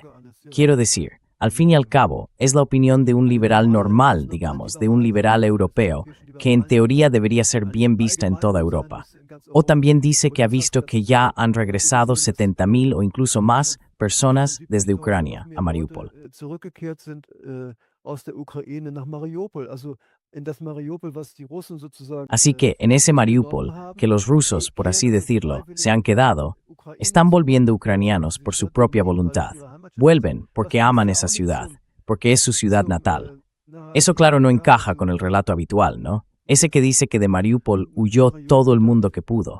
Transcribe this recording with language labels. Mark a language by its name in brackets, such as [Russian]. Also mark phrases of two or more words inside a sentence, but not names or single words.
[Spanish] Quiero decir, al fin y al cabo, es la opinión de un liberal normal, digamos, de un liberal europeo, que en teoría debería ser bien vista en toda Europa. O también dice que ha visto que ya han regresado 70.000 o incluso más personas desde Ucrania a Mariupol. [German] Zurückgekehrt sind aus der Ukraine nach Mariupol, also in das Mariupol, was die Russen sozusagen. [Spanish] Así que en ese Mariupol, que los rusos, por así decirlo, se han quedado, están volviendo ucranianos por su propia voluntad. Vuelven porque aman esa ciudad, porque es su ciudad natal. Eso, claro, no encaja con el relato habitual, ¿no? ese que dice que de Mariupol huyó todo el mundo que pudo.